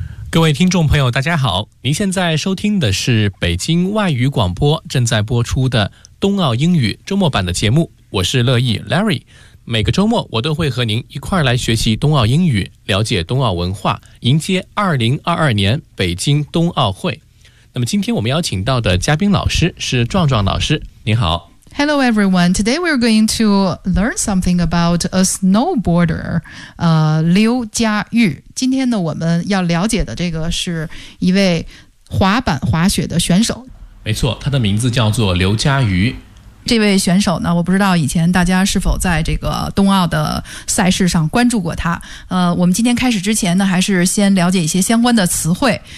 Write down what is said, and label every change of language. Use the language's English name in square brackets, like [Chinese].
[Chinese] 各位听众朋友，大家好，您现在收听的是北京外语广播正在播出的冬奥英语周末版的节目，我是乐意 Larry。每个周末我都会和您一块儿来学习冬奥英语，了解冬奥文化，迎接2022年北京冬奥会。那么今天我们邀请到的嘉宾老师是壮壮老师，您好。 [English] Hello everyone, today we're going to learn something about a snowboarder, 刘佳玉。 [Chinese] 今天呢我们要了解的这个是一位滑板滑雪的选手。没错，他的名字叫做刘佳玉。这位选手呢，我不知道以前大家是否在这个冬奥的赛事上关注过他。我们今天开始之前呢，还是先了解一些相关的词汇。